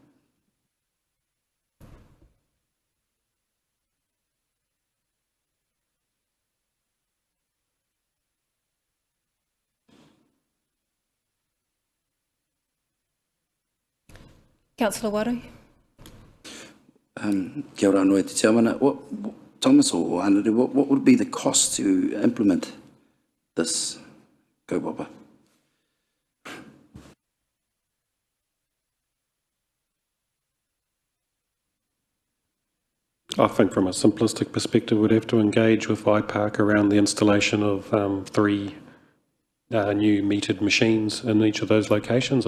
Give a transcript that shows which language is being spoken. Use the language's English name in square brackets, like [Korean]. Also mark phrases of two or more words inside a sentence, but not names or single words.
[English] Councillor Waru. [Māori] Kia ora anō e te chairman. [English] Thomas or Anaru, what would be the cost to implement this kaupapa? I think from a simplistic perspective, we'd have to engage with IPARC around the installation of 3 new metered machines in each of those locations.